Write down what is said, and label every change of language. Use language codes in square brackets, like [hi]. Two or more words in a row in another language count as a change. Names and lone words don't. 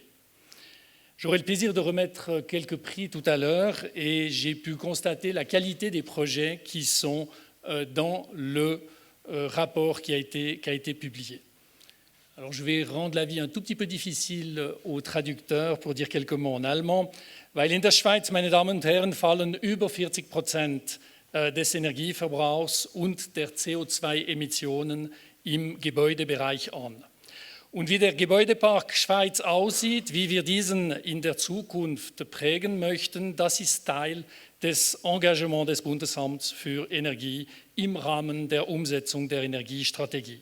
[fr] J'aurai le plaisir de remettre quelques prix tout à l'heure et j'ai pu constater la qualité des projets qui sont dans le rapport qui a été publié. Alors je vais rendre la vie un tout petit peu difficile aux traducteurs pour dire quelques mots en allemand. [de] Weil in der Schweiz, meine Damen und Herren, fallen über 40% des Energieverbrauchs und der CO2-Emissionen im Gebäudebereich an. Und wie der Gebäudepark Schweiz aussieht, wie wir diesen in der Zukunft prägen möchten, das ist Teil des Engagements des Bundesamts für Energie im Rahmen der Umsetzung der Energiestrategie.